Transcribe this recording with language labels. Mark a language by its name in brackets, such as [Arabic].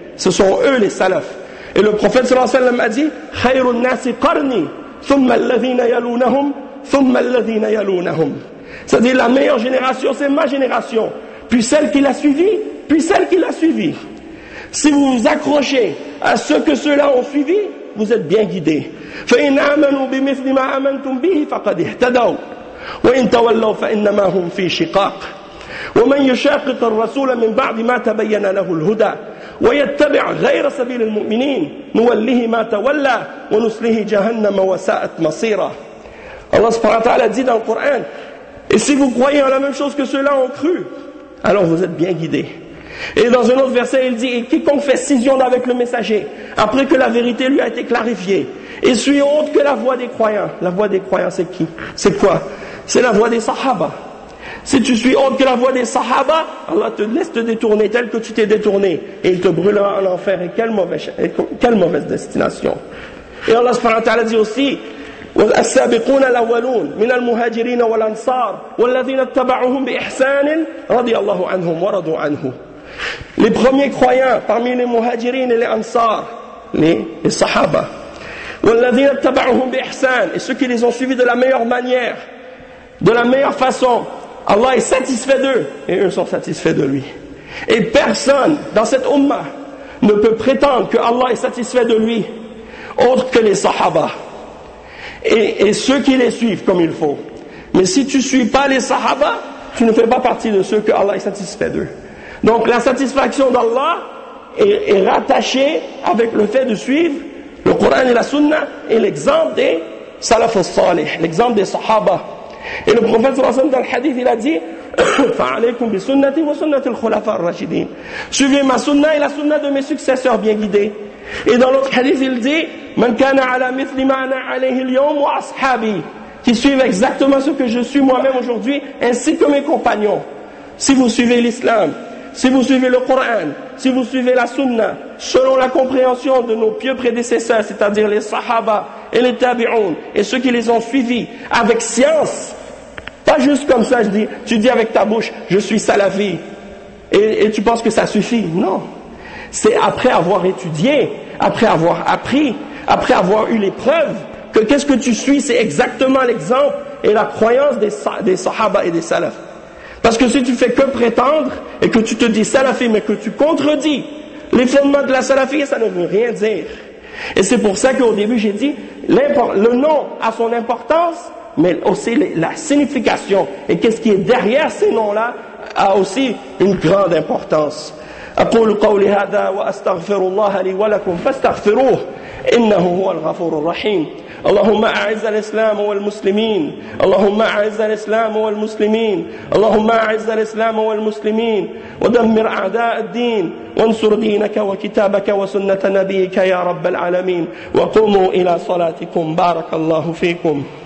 [French] Ce sont eux les salafs. Et le prophète sallallahu alayhi wa sallam a dit « [Arabic] Khayrun nasi qarni » ثم الذين يلونهم. [French] C'est-à-dire la meilleure génération, c'est ma génération, puis celle qui l'a suivie, puis celle qui l'a suivie. Si vous vous accrochez à ce que ceux-là ont suivi, vous êtes bien guidés. [Arabic] فإن آمنوا بمثل ما آمنتم به فقد اهتدوا وإن تولوا فإنما هم في شقاق ومن يشاقق الرسول من بعد ما تبين له الهدى ويتبع غير سبيل المؤمنين نوله ما تولى ونصله جهنم وساءت مصيرا. [French] Allah subhanahu wa ta'ala dit dans le Coran, et si vous croyez en la même chose que ceux-là ont cru, alors vous êtes bien guidés. Et dans un autre verset, il dit, et quiconque fait scission avec le messager après que la vérité lui a été clarifiée et suit autre que la voie des croyants. La voie des croyants, c'est qui? C'est quoi? C'est la voie des sahaba. Si tu suis autre que la voie des sahaba, Allah te laisse te détourner tel que tu t'es détourné. Et il te brûlera en enfer. Et quelle mauvaise destination. Et Allah subhanahu wa ta'ala dit aussi, [Arabic] والسابقون الأولون من المهاجرين والأنصار والذين اتبعوهم بإحسان رضي الله عنهم ورضوا عنه. [French] Les premiers croyants parmi les muhajirin et les ansar, les sahaba. [Arabic] والذين اتبعوهم بإحسان, [French] et ceux qui les ont suivis de la meilleure manière, de la meilleure façon. Allah est satisfait d'eux, et eux sont satisfaits de lui. Et personne dans cette umma ne peut prétendre que Allah est satisfait de lui, autre que les sahaba. Et ceux qui les suivent comme il faut. Mais si tu ne suis pas les sahaba, tu ne fais pas partie de ceux que Allah est satisfait d'eux. Donc la satisfaction d'Allah est rattachée avec le fait de suivre le Coran et la Sunna et l'exemple des salaf al-salih, l'exemple des sahaba. Et le prophète sallallahu alayhi wa sallam dans le hadith, il a dit [Arabic] فَعَلَيْكُمْ بِسُنَّةِ وَسُنَّةِ الْخُلَفَ الرَّشِدِينَ. [French] Suivez ma sunna et la sunna de mes successeurs bien guidés. Et dans l'autre hadith, il dit [Arabic] مَنْ كَانَ عَلَى مِثْلِ مَعْنَا عَلَيْهِ الْيَوْمُ وَأَصْحَابِي. [French] Qui suivent exactement ce que je suis moi-même aujourd'hui, ainsi que mes compagnons. Si vous suivez l'islam, si vous suivez le Coran, si vous suivez la sunna, selon la compréhension de nos pieux prédécesseurs, c'est-à-dire les sahaba et les tabi'oun, et ceux qui les ont suivis avec science, pas juste comme ça, tu dis avec ta bouche, je suis salafi, et tu penses que ça suffit. Non. C'est après avoir étudié, après avoir appris, après avoir eu les preuves, que qu'est-ce que tu suis, c'est exactement l'exemple et la croyance des sahaba et des salaf. Parce que si tu fais que prétendre, et que tu te dis salafi, mais que tu contredis les fondements de la salafie, ça ne veut rien dire. Et c'est pour ça qu'au début, j'ai dit, le nom a son importance, mais aussi la signification. Et qu'est-ce qui est derrière ces noms-là a aussi une grande importance. [Arabic] أقول قولي هذا وأستغفر الله لي ولكم فاستغفروه إنه هو الغفور الرحيم اللهم أعز الإسلام والمسلمين اللهم أعز الإسلام والمسلمين اللهم أعز الإسلام والمسلمين ودمر أعداء الدين وانصر دينك وكتابك وسنة نبيك يا رب العالمين وقوموا إلى صلاتكم بارك الله فيكم